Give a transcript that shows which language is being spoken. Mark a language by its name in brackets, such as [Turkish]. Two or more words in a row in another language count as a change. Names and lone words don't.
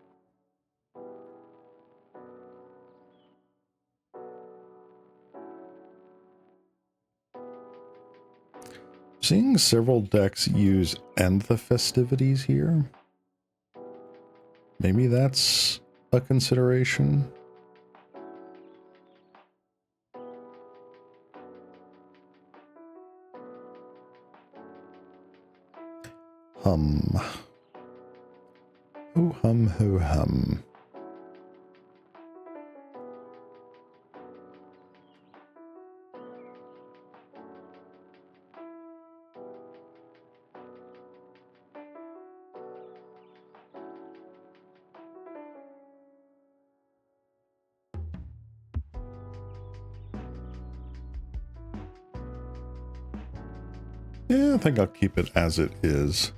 [English] Seeing several decks use End the Festivities here. Maybe that's a consideration. Hum. Ho hum ho hum. Yeah, I think I'll keep it as it is.